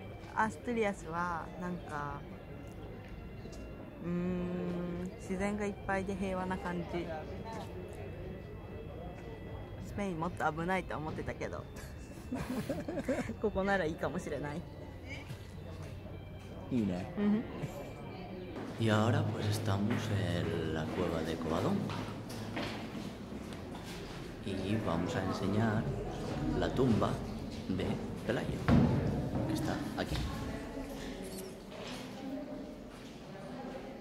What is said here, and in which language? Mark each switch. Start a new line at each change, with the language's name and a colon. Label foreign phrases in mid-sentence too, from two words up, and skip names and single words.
Japanese: アストリアスはなんか自然がいっぱいで平和な感じ。スペインもっと危ないと思ってたけどここならいいかもしれない。
Spanish: いいね。Y ahora pues estamos en la cueva de Covadonga y vamos a enseñar la tumba de Pelayo, que está aquí.